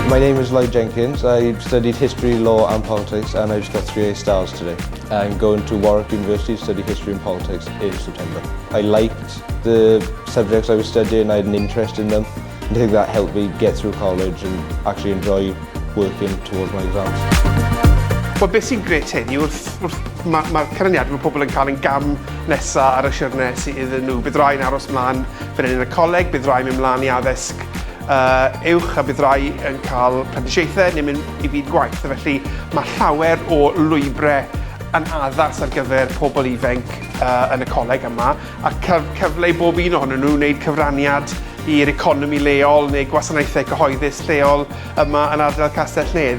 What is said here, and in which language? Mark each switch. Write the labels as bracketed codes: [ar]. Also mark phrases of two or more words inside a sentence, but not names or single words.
[en] My name is Lloyd Jenkins. I studied history, law and politics, and I just got 3 A stars today. I'm going to Warwick University to study history and politics in September. I liked the subjects I was studying, I had an interest in them. I think that helped me get through college and actually enjoy working towards my exams. [cy] Wel, beth sy'n gret heddi, mae'r canlyniadau mae pobl yn cael ein gam nesaf ar y siwrne sydd iddyn nhw. Bydd rhai'n aros mlaen fan hyn yn y coleg, bydd rhai'n mynd mlaen i addysg uwch a bydd rai yn cael prentisiaethau neu mynd i fyd gwaith. Felly mae llawer o lwybrau yn addas ar gyfer pobl ifanc yn y coleg yma, a cyfle i bob un ohonyn nhw wneud cyfraniad i'r economi leol neu gwasanaethau cyhoeddus leol yma yn ardal Castell Nedd.